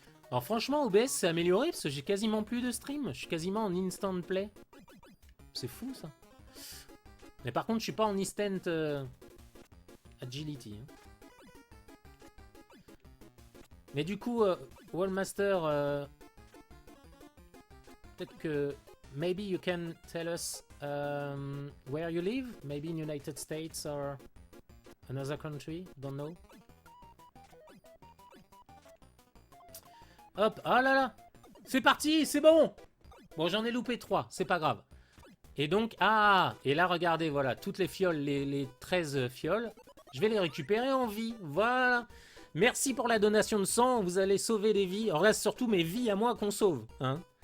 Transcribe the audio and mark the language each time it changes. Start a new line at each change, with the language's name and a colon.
French: Alors franchement, OBS s'est amélioré parce que j'ai quasiment plus de stream, je suis quasiment en instant play. C'est fou ça. Mais par contre, je suis pas en instant agility. Hein. Mais du coup,
English: Wallmaster,
French: peut-être que
English: maybe you can tell us where you live, maybe in United States or another country, don't know.
French: Hop, oh là là, C'est parti, c'est bon. Bon, j'en ai loupé 3, c'est pas grave. Et donc, et là, regardez, voilà, toutes les fioles, les 13 fioles, je vais les récupérer en vie, voilà. Merci pour la donation de sang, vous allez sauver des vies. Alors là, c'est surtout mes vies à moi qu'on sauve, hein.